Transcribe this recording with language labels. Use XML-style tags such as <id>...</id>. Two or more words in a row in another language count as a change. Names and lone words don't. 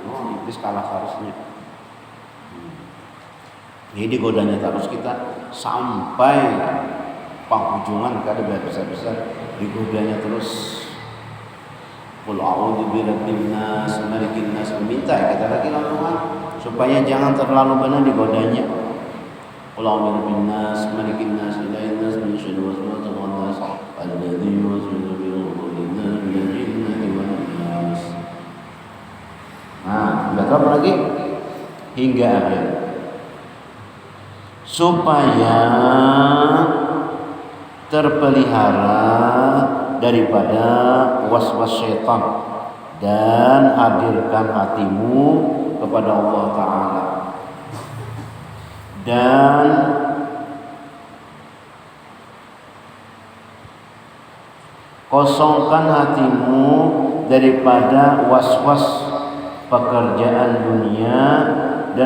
<bjn>Oh iblis kalah harusnya. Jadi godanya terus kita sampai penghujungan kada besar-besar digodanya terus.</bjn> <ar>قل أعوذ برب الناس ملك الناس,</ar> <bjn>meminta kita lagi langsung supaya jangan terlalu benar digodanya.</bjn> <ar>قل أعوذ برب الناس ملك الناس إله الناس من شر الوسواس الخناس الذي يوسوس في صدور الناس من الجنة والناس.</ar> <bjn>Nah, berapa lagi? Hingga akhir. Supaya terpelihara daripada was-was syaitan dan hadirkan hatimu kepada Allah Ta'ala dan kosongkan hatimu daripada was-was pekerjaan dunia dan</bjn>